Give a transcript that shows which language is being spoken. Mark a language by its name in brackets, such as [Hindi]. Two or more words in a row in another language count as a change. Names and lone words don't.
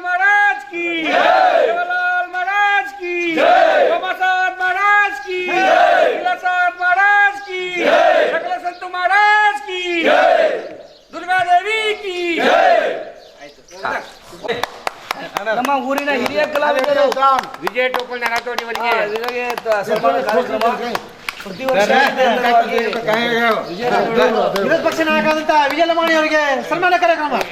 [Hindi] महाराज की सेवालाल महाराज की बाबासाहेब महाराज की विलासाहेब महाराज की सकल संत महाराज की दुर्गा देवी की [Kannada] ನಮ್ಮ ಊರಿನ ಹಿರಿಯ ಕಲಾವಿದರು ವಿಜಯ ಟೋಪಲ್ ನರತೋಟಿಯವರಿಗೆ ಸನ್ಮಾನ ಕಾರ್ಯಕ್ರಮ ವಿರೋಧ ಪಕ್ಷ ನಾಯಕರಾದಂತ ವಿಜಯಲಮಾಣಿ ಅವರಿಗೆ ಸನ್ಮಾನ ಕಾರ್ಯಕ್ರಮ.